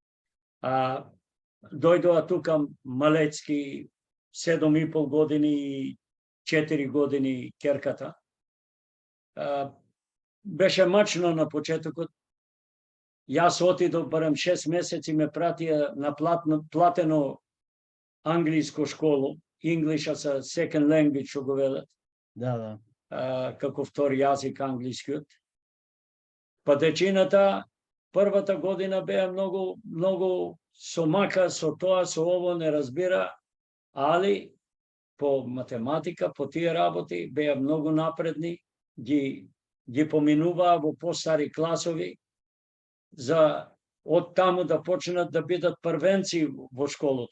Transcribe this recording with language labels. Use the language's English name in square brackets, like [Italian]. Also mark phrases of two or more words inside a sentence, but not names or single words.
[Macedonian] Дојдоа тука малецки, 7,5 години и 4 години керката. Беше мачно на почетокот. Јас отидов, барем 6 месеци ме пратија на платено англиско школо, [English] English as a second language, [Macedonian] што го велат. Да. Како втори јазик англискиот. Па дечината првата година беа многу со мака, со тоа, со ово не разбира, али по математика, по тие работи беа многу напредни, ги поминуваа во постари класови, за од таму да почнат да бидат првенци во школото.